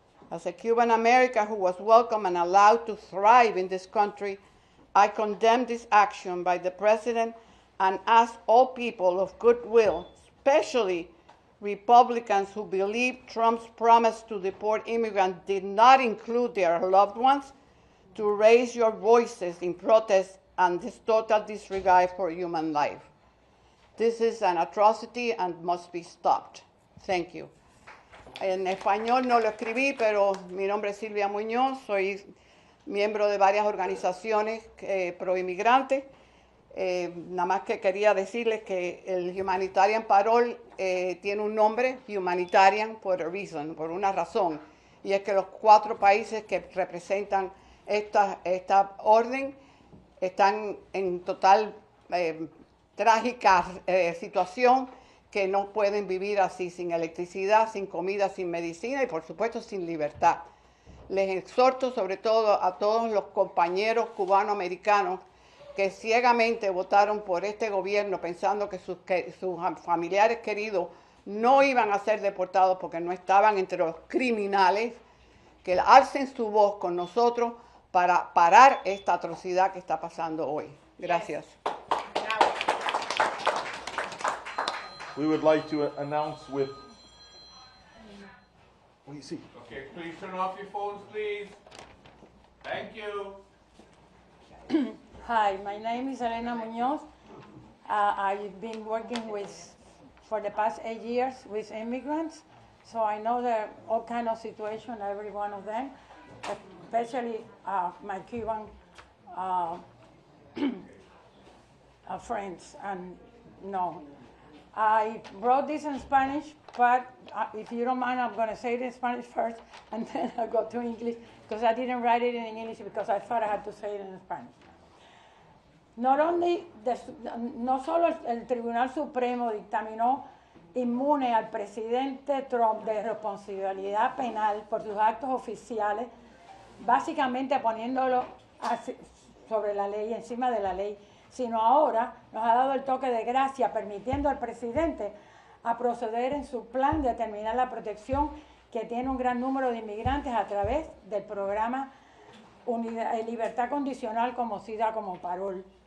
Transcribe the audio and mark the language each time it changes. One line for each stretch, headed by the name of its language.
English: As a Cuban American who was welcome and allowed to thrive in this country, I condemn this action by the President and ask all people of goodwill, especially Republicans who believe Trump's promise to deport immigrants did not include their loved ones, to raise your voices in protest and this total disregard for human life. This is an atrocity and must be stopped. Thank you.
Spanish: En español no lo escribí, pero mi nombre es Silvia Muñoz, soy miembro de varias organizaciones pro-inmigrantes. Nada más que quería decirles que el Humanitarian Parole tiene un nombre, Humanitarian,
English: for a reason,
Spanish: por una razón, y es que los 4 países que representan esta orden están en total trágica situación, que no pueden vivir así, sin electricidad, sin comida, sin medicina y por supuesto sin libertad. Les exhorto sobre todo a todos los compañeros cubanoamericanos que ciegamente votaron por este gobierno pensando que sus familiares queridos no iban a ser deportados porque no estaban entre los criminales, que alcen su voz con nosotros para parar esta atrocidad que está pasando hoy. Gracias.
English: We would like to announce with... What do you see? Okay, please turn off your phones, please. Thank you. Hi, my name is Elena Muñoz. I've been working for the past 8 years with immigrants, so I know all kind of situation, every one of them, especially my Cuban friends. And no, I wrote this in Spanish, but if you don't mind, I'm going to say it in Spanish first, and then I'll go to English, because I didn't write it in English because I thought I had to say it in Spanish.
Spanish: No solo el Tribunal Supremo dictaminó inmune al presidente Trump de responsabilidad penal por sus actos oficiales, básicamente poniéndolo sobre la ley, encima de la ley, sino ahora nos ha dado el toque de gracia, permitiendo al presidente a proceder en su plan de determinar la protección que tiene un gran número de inmigrantes a través del programa Libertad Condicional, conocida como Parole.